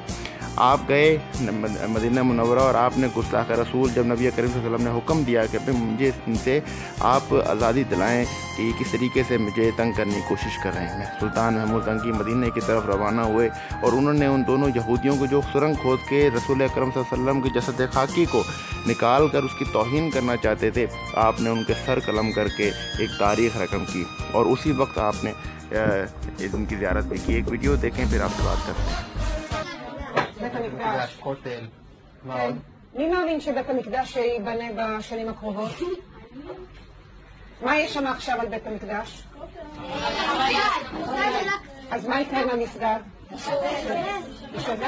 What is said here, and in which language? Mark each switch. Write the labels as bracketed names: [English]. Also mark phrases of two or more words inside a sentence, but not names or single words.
[Urdu] آپ گئے مدینہ منورہ اور آپ نے گستاخ رسول، جب نبی کریم [Arabic] صلی اللہ علیہ وسلم [Urdu] نے حکم دیا کہ مجھے ان سے آپ آزادی دلائیں کہ یہ کس طریقے سے مجھے تنگ کرنے کی کوشش کر رہے ہیں، سلطان محمود زنگی مدینہ کی طرف روانہ ہوئے، اور انہوں نے ان دونوں یہودیوں کو جو سرنگ کھود کے رسول اکرم [Arabic] صلی اللہ علیہ وسلم [Urdu] کے جسد خاکی کو نکال کر اس کی توہین کرنا چاہتے تھے، آپ نے ان کے سر قلم کر کے ایک تاریخ رقم کی، اور اسی وقت آپ نے ان کی زیارت بھی کی۔ ایک ویڈیو دیکھیں پھر آپ سے بات کرتے ہیں۔ [Hebrew] בית המקדש. כותל, מה כן. עוד? מי מאמין שבית המקדש ייבנה בשנים הקרובות? מה יש שם עכשיו על בית המקדש? אז מה יקרה עם המסגד? יישבר?